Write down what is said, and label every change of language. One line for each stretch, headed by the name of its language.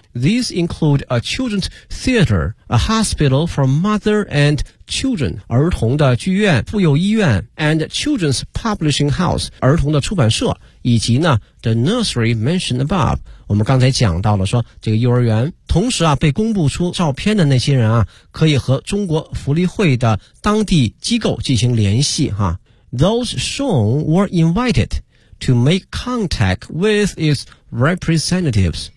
English: These include a children's theater, a hospital for mother and children,
Chinese: 儿童的剧院、妇幼医院
English: and children's publishing house,
Chinese: 儿童的出版社，以及呢
English: the nursery mentioned above。
Chinese: 我们刚才讲到了说这个幼儿园，同时啊被公布出照片的那些人啊，可以和中国福利会的当地机构进行联系哈。
English: Those shown were invited to make contact with its representatives.